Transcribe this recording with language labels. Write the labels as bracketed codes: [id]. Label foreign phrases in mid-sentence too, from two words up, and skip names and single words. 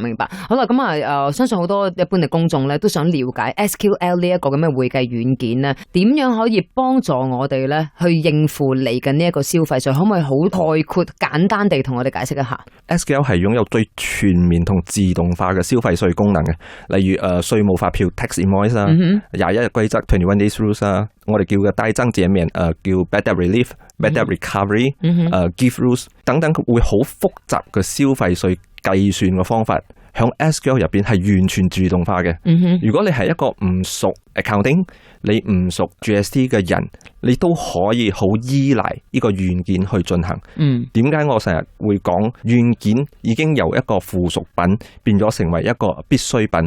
[yue] 好啦，咁啊，相信好多一般嘅公眾咧都想了解 SQL 呢一個咁嘅會計軟件咧，點樣可以幫助我哋咧去應付嚟緊呢一個消費稅？可唔可以好概括簡單地同我哋解釋一下？SQL 係擁有最全面同自動化嘅消費稅功能嘅，例如稅務發票 [en] tax invoice [yue] 啦，21日規則 [en] 21 days rules [yue] 啦，我哋叫嘅低增減免叫 [en] bad debt relief、 bad debt recovery、 gift rules [yue] 等等，會好複雜嘅消費稅計算嘅方法，響 SQL 入邊係完全自動化嘅。如果你係一個唔熟 accounting， 你唔熟 GST 嘅人，你都可以好依賴呢個軟件去進行。點解我成日會講軟件已經由一個附屬品變咗成為一個必需品？